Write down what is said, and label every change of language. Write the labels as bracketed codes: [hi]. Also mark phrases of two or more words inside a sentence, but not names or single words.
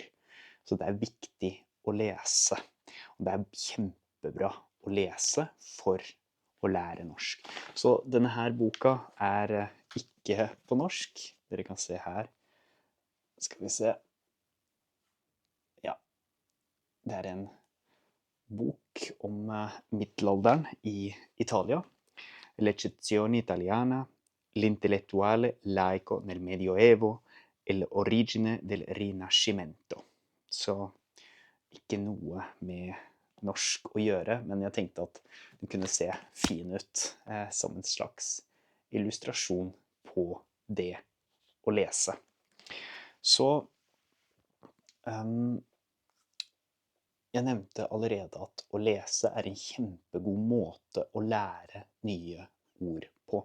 [no] Så det er viktig å lese, og det er kjempebra å lese for å lære norsk. Så denne her boka er ikke på norsk. Dere kan se her. Skal vi se. Ja, det er en bok om middelalderen i Italia. [it] L'eccezione italiana, l'intellettuale laico nel Medioevo e l'origine del Rinascimento. [no] Så ikke noe med norsk å gjøre, men jeg tenkte at den kunne se fin ut som en slags illustrasjon på det å lese. Så jeg nevnte allerede at å lese er en kjempegod måte å lære nye ord på.